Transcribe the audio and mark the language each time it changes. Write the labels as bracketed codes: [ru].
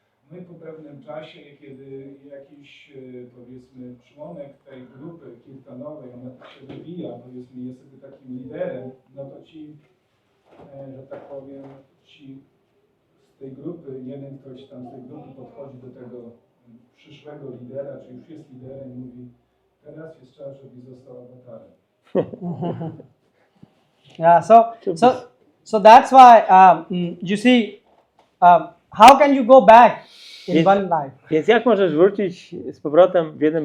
[pl] No i po pewnym czasie, kiedy jakiś, powiedzmy, członek tej grupy kirtanowej, ona tak się wybija, powiedzmy, jest sobie takim liderem, no to ci, że tak powiem, ci z tej grupy, jeden ktoś tam z tej grupy podchodzi do tego przyszłego lidera, czy już jest liderem i mówi, teraz jest czas, żeby został awatarem. Yeah. [en] So that's why you see how can you go back in one life? [pl] Więc jak możesz wrócić z powrotem w jednym